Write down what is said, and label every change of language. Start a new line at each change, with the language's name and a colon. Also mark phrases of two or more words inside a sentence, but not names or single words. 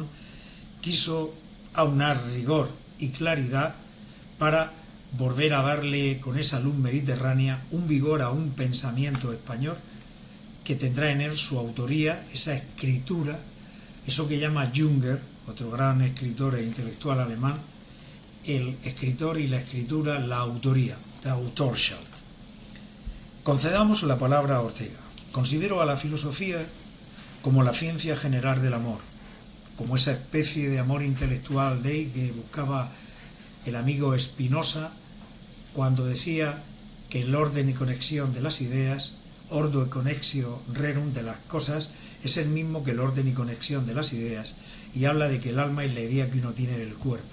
Spanish: Quiso aunar rigor y claridad para volver a darle con esa luz mediterránea un vigor a un pensamiento español que tendrá en él su autoría, esa escritura, eso que llama Jünger, otro gran escritor e intelectual alemán, el escritor y la escritura, la autoría,
German: der Autorschaft.
Spanish: Concedamos la palabra a Ortega. Considero a la filosofía como la ciencia general del amor, como esa especie de amor intelectual que buscaba el amigo Spinoza cuando decía que el orden y conexión de las ideas,
Latin: ordo e connexio rerum
Spanish: de las cosas, es el mismo que el orden y conexión de las ideas, y habla de que el alma es la idea que uno tiene del cuerpo.